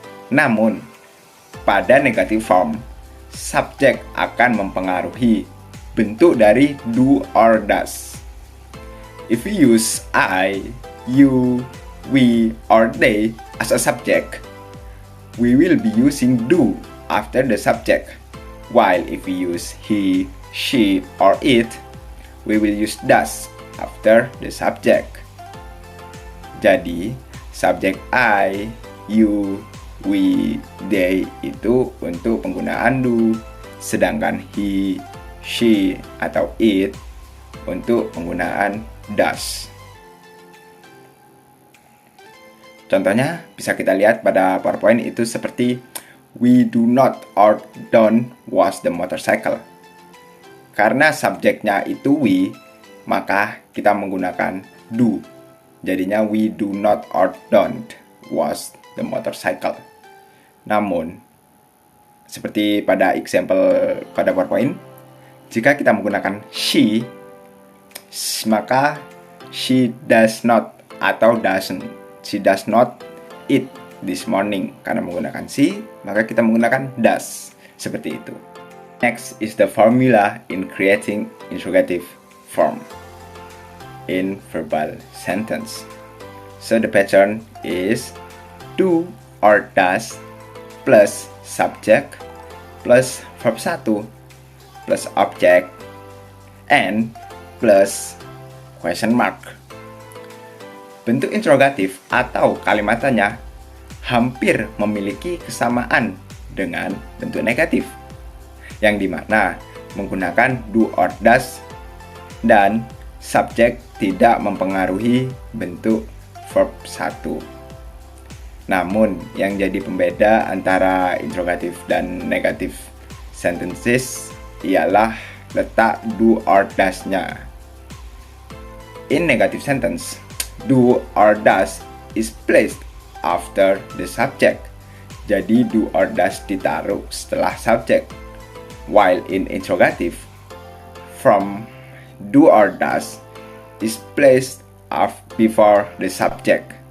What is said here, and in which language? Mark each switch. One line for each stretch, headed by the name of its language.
Indonesian: Namun, pada negative form, subjek akan mempengaruhi bentuk dari do or does.
English: If we use I, you, we, or they as a subject, we will be using do after the subject. While if we use he, she, or it, we will use does after the subject.
Indonesian: Jadi, subjek I, you, we, they itu untuk penggunaan do, sedangkan he, she, atau it untuk penggunaan does. Contohnya bisa kita lihat pada PowerPoint itu seperti
English: we do not or don't wash the motorcycle.
Indonesian: Karena subjeknya itu we, maka kita menggunakan do.
English: Jadinya we do not or don't wash the motorcycle.
Indonesian: Namun, seperti pada example pada PowerPoint, jika kita menggunakan she, maka
English: she does not
Indonesian: atau doesn't.
English: She does not eat this morning.
Indonesian: Karena menggunakan she, maka kita menggunakan does. Seperti itu.
English: Next is the formula in creating interrogative form in verbal sentence. So the pattern is do or does plus subject plus verb 1 plus object and plus question mark.
Indonesian: Bentuk interrogatif atau kalimat tanya hampir memiliki kesamaan dengan bentuk negatif, yang dimana menggunakan do or does dan subjek tidak mempengaruhi bentuk verb 1. Namun, yang jadi pembeda antara interrogatif dan negatif sentences ialah letak do or does-nya.
English: In negative sentence, do or does is placed after the subject.
Indonesian: Jadi do or does ditaruh setelah subjek.
English: While in interrogative, from do or does is placed before the subject.